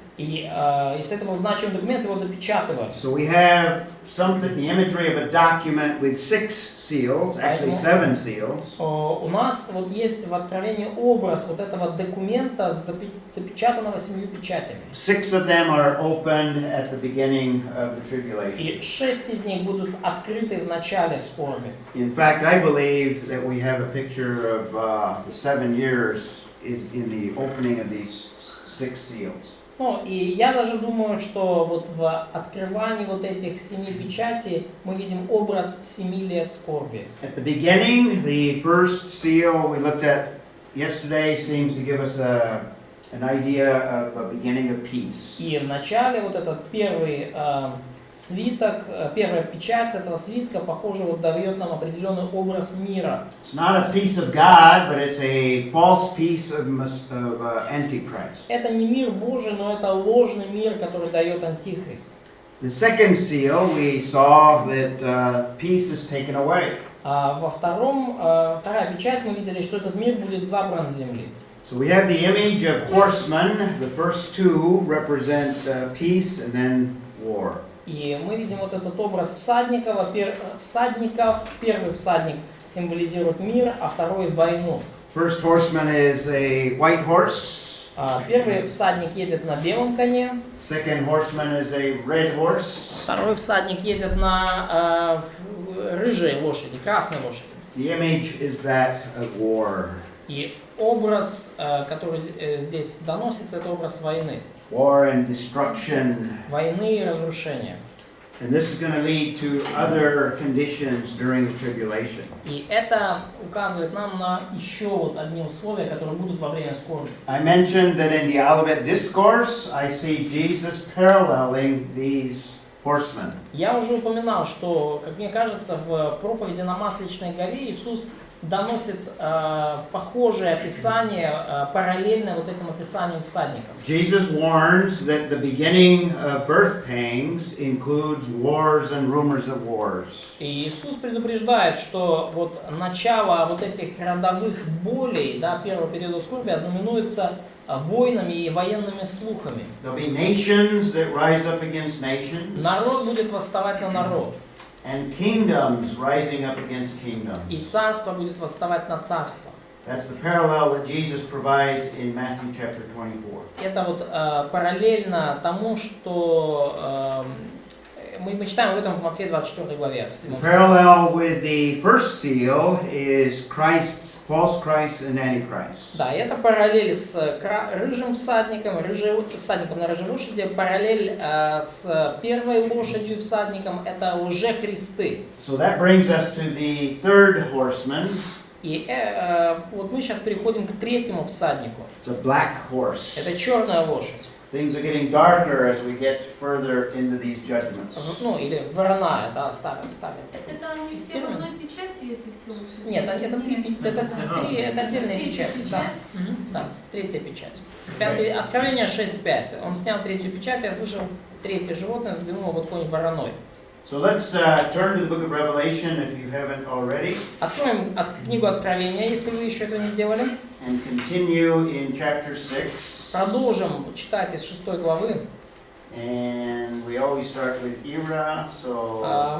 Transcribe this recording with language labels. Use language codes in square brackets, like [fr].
[ru] И если это был значимый документ, его запечатывали. [en] So we have something, the imagery of a document with 6 seals, actually 7 seals. [ru] У нас вот есть в Откровении образ вот этого документа, запечатанного 7 печатями. [en] 6 of them are opened at the beginning of the tribulation. [ru] И 6 из них будут открыты в начале скорби. [en] In fact, I believe that we have a picture of the 7 years is in the opening of these 6 seals. [ru] Ну, и я даже думаю, что вот в открывании вот этих 7 печатей мы видим образ 7 лет скорби. [en] At the beginning, the first seal we looked at yesterday seems to give us an idea of a beginning of peace. [ru] И в начале вот этот первый свиток, первая печать этого свитка, похоже, вот дает нам определенный образ мира. [en] It's not a peace of God, but it's a false peace of Antichrist. [ru] Это не мир Божий, но это ложный мир, который дает Антихрист. [en] The second seal, we saw that peace is taken away. [ru] Вторая печать мы видели, что этот мир будет забран с земли. [en] So we have the image of horsemen. The first 2 represent peace and then war. [ru] И мы видим вот этот образ всадников. Первый всадник символизирует мир, а второй войну. [en] First horseman is a white horse. [ru] Первый всадник едет на белом коне, [en] Second horseman is a red horse. [ru] второй всадник едет на рыжей лошади, красной лошади. [en] The image is that of war. [ru] И образ, который здесь доносится, это образ войны. [en] War and destruction. [ru] Войны и разрушения. [en] And this is going to lead to other conditions during the tribulation. [ru] И это указывает нам на еще вот одни условия, которые будут во время скорби. [en] I mentioned that in the Olivet Discourse, I see Jesus paralleling these horsemen. [ru] Я уже упоминал, что, как мне кажется, в проповеди на Масличной горе Иисус доносит похожее описание, параллельное вот этим описанием всадников. [en] Jesus warns that the beginning of birth pangs includes wars and rumors of wars. [ru] И Иисус предупреждает, что вот начало вот этих родовых болей, да, первого периода скорби, ознаменуется войнами и военными слухами. [en] There'll be nations that rise up against nations. [ru] Народ будет восставать на народ. [en] And kingdoms rising up against kingdoms. [ru] И царство будет восставать на царство. [en] That's the parallel that Jesus provides in Matthew chapter 24. [ru] Это вот параллельно тому, что мы читаем об этом в Матфея 24 главе. [en] The parallel with the first seal is Christ's false Christ and Antichrist. [ru] Да, и это параллель с рыжим всадником, всадником на рыжей лошади, параллель с первой лошадью всадником, это лжехристы. [en] So that brings us to the third horseman. [ru] И вот мы сейчас переходим к третьему всаднику. [en] It's a black horse. [ru] Это черная лошадь. [en] Things are getting darker as we get further into these judgments. [ru] Ну, или вороная, да, ставим. Это они все в одной печати, эти все лошади? Нет, это отдельная печать. Да. Да, третья печать. Откровение 6.5. Он снял третью печать, я слышал третье животное, взглянул вот конь вороной. [en] So let's turn to the book of Revelation if you haven't already. [ru] Откроем книгу Откровения, если вы еще этого не сделали. [en] And continue in chapter 6. [ru] Продолжим читать из 6 главы. [en] And we always start with Ira, so